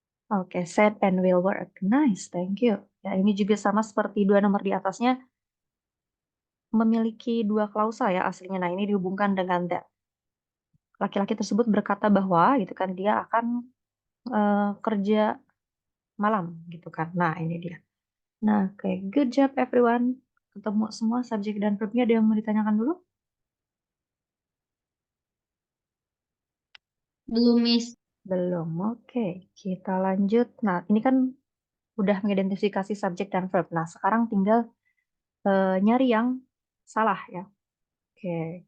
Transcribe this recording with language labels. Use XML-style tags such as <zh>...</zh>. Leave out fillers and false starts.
<en>Oke, said and will work. Nice, thank you.</en> <id>Ya, ini juga sama seperti 2 nomor di atasnya, memiliki 2 klausa ya aslinya. Nah, ini dihubungkan dengan that. Laki-laki tersebut berkata bahwa gitu kan dia akan kerja malam gitu kan. Nah, ini dia. Nah, kayak</id> <en>good job everyone.</en> <id>Ketemu semua subjek dan verbnya. Ada yang mau ditanyakan dulu? Belum, Miss. Belum. Oke, kita lanjut. Nah, ini kan udah mengidentifikasi subjek dan verb. Nah, sekarang tinggal nyari yang salah ya. Oke.</id>